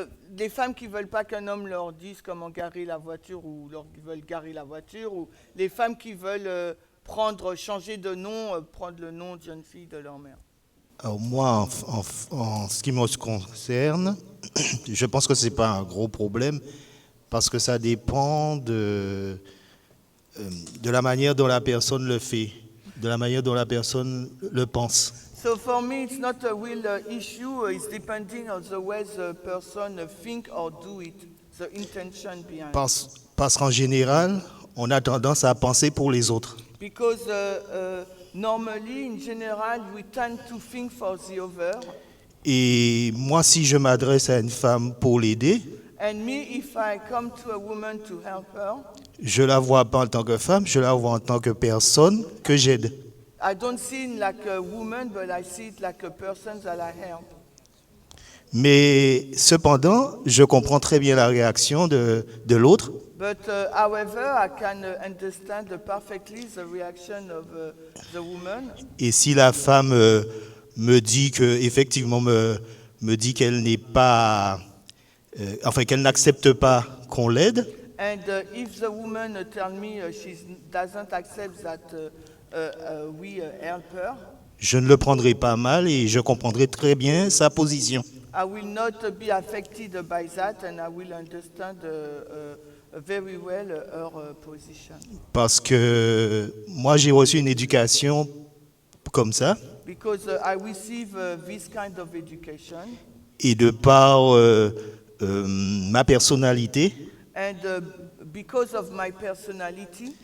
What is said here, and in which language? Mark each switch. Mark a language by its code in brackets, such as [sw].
[fr] Des femmes qui veulent pas qu'un homme leur dise comment garer la voiture ou qui veulent garer la voiture, ou les femmes qui veulent changer de nom, prendre le nom de jeune fille de leur mère. Alors moi, en ce qui me concerne, je pense que ce n'est pas un gros problème parce que ça dépend de la manière dont la personne le fait, de la manière dont la personne le pense. [en] So for me, it's not a real issue. It's depending on the way the person think or do it, the intention behind. [fr] Parce qu'en général, on a tendance à penser pour les autres. [en] Because normally, in general, we tend to think for the other. [fr] Et moi, si je m'adresse à une femme pour l'aider, [en] And me, if I come to a woman to help her, [fr] je la vois pas en tant que femme, je la vois en tant que personne que j'aide. [en] I don't see it like a woman, but I see it like a person that I help. [fr] Mais cependant, je comprends très bien la réaction de l'autre. [en] But however, I can understand perfectly the reaction of the woman. [fr] Et si la femme me dit que effectivement me dit qu'elle n'est pas, enfin qu'elle n'accepte pas qu'on l'aide. [en] And if the woman tell me she doesn't accept that we help her. [fr] Je ne le prendrai pas mal et je comprendrai très bien sa position. [en] I will not be affected by that, and I will understand very well her position. [fr] Parce que moi, j'ai reçu une éducation comme ça. [en] Because I receive this kind of education. [fr] Et de par ma personnalité, [en] And because of my personality,